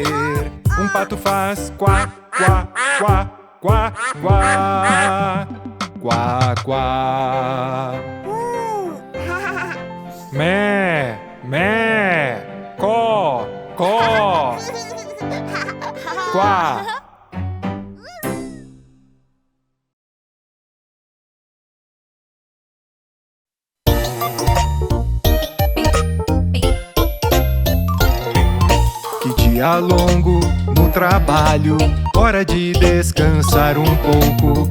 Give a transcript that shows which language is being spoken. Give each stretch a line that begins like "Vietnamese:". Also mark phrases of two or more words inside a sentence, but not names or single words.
Portuguese: Um pato faz quá, quá, quá, quá, quá, quá, quá. Mé, mé, có, có, quá. Dia longo no trabalho, hora de descansar um pouco.